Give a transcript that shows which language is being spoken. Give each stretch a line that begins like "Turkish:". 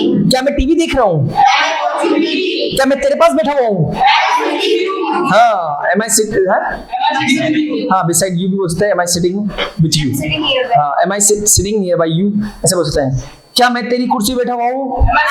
Hindi: क्या मैं टीवी देख रहा हूँ? क्या मैं तेरे पास बैठा हुआ हूँ? हाँ।
English: Am I sitting?
Hindi: हाँ
English: beside you
Hindi: भी बोलते हैं।
English: Am I sitting with you?
Hindi: हाँ।
English: Am I sitting nearby you?
Hindi: ऐसे बोलते हैं। क्या मैं तेरी कुर्सी बैठा हुआ हूँ?